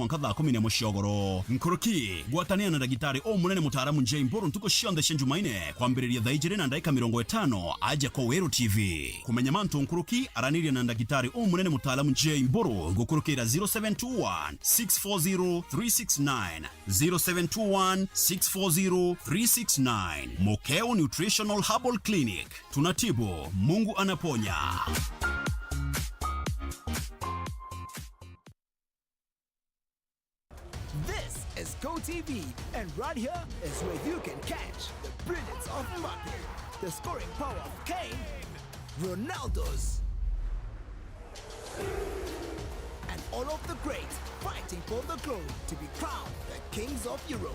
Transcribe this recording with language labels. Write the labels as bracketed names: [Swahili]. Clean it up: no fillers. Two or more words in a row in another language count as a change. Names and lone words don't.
[Meru] mwanka thaa 10 muciogoro nkuruki gwatania na dagitari o munene mutaramu Jay Mburu ntuko shionde cha Jumaine kwambiria thaigire na ndaika 50 aja kwa Weru TV kumenya mantu nkuruki araniria na dagitari o munene mutaramu Jay Mburu gukurukira 0721 640 369 0721 640 369 Mokeo Nutritional Herbal Clinic [Swahili] tunatibu Mungu anaponya. [English] This is GoTV, and right here is where you can catch the brilliance of Mbappe, the scoring power of Kane, Ronaldo's, and all of the greats fighting for the glory to be crowned the kings of Europe.